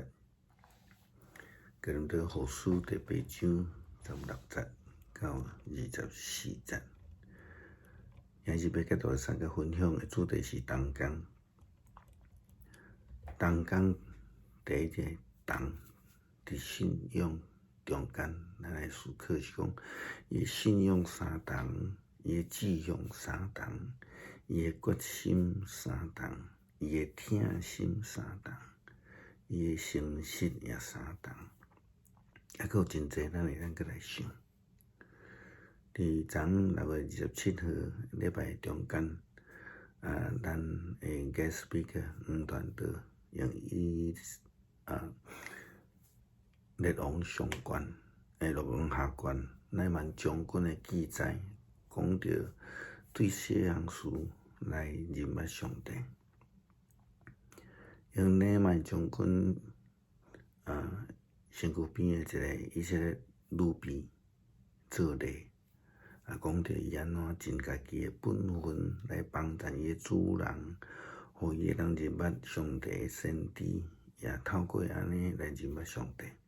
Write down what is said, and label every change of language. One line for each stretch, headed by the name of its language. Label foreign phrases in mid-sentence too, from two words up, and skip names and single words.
Min Nan Chinese: 哥林多后书第8章16节到24节。今日要甲大家分享的主题是同工。同工第一个同，伫信仰中间，咱来思考是讲，伊的信仰相同，伊的志向相同，伊的决心相同，伊的疼心相同，伊的诚实也相同，还佫有真济咱会当来想。伫昨昏6月27号礼拜中间，咱的
English: guest speaker
Min Nan Chinese: 黄传道用伊列王上卷列王下卷乃瑵将军的记载，讲到对小杨士来认捌上帝。用乃瑵将军身躯边的一个以色列女婢做例，讲到伊安怎尽家己的本分来帮衬伊的主人，互伊会当认捌上帝的先知，也透过安尼来认捌上帝。